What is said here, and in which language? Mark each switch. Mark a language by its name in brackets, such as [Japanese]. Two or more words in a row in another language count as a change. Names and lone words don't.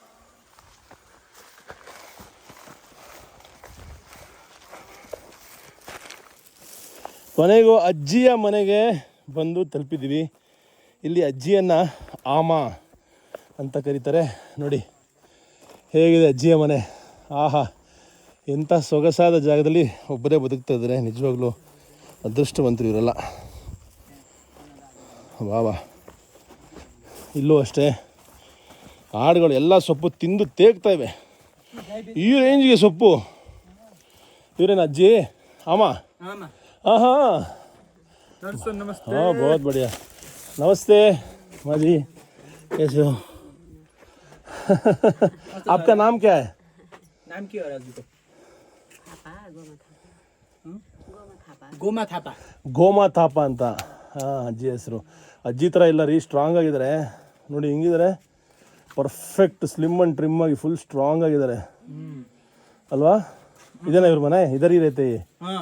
[Kannada] ಕೊನೆಗೂ ಅಜ್ಜಿಯ ಮನೆಗೆ ಬಂದು ತಲುಪಿದ್ದೀವಿ ಇಲ್ಲಿ ಅಜ್ಜಿಯನ್ನು ಆಮ ಅಂತ ಕರೀತಾರೆ ನೋಡಿ ಹೇಗಿದೆ ಅಜ್ಜಿಯ ಮನೆ ಆಹಾ ಎಂಥ ಸೊಗಸಾದ ಜಾಗದಲ್ಲಿ ಒಬ್ಬರೇ ಬದುಕ್ತಾ ಇದ್ದಾರೆ ನಿಜವಾಗ್ಲೂ ಅದೃಷ್ಟವಂತರು ಇವರೆಲ್ಲ ವಾ ಇಲ್ಲೂ ಅಷ್ಟೇ ಆಡುಗಳು ಎಲ್ಲ ಸೊಪ್ಪು ತಿಂದು ತೇಗ್ತಾ ಇವೆ ಈ ರೇಂಜಿಗೆ ಸೊಪ್ಪು ಇವರೇನು ಅಜ್ಜಿ ಆಮ [Hindi] हाँ हाँ नमस्ते हाँ बहुत बढ़िया नमस्ते माँ जी कैसे हो आपका नाम क्या है [Nepali] नाम के हो राजू को गोमा थापा [Kannada] ಗೋಮಾ ಥಾಪ ಅಂತ ಹಾಂ ಅಜ್ಜಿ ಹೆಸರು ಅಜ್ಜಿ ಥರ ಇಲ್ಲ ರೀ ಸ್ಟ್ರಾಂಗ್ ಆಗಿದ್ದಾರೆ ನೋಡಿ ಹಿಂಗಿದ್ದಾರೆ [English] perfect slim and trim [Kannada] ಆಗಿ [English] full strong [Kannada] ಆಗಿದ್ದಾರೆ ಅಲ್ವಾ ಇದೇನಾ ಇವ್ರ ಮನೆ ಇದರಿ ರೈತೆ [Hindi] हाँ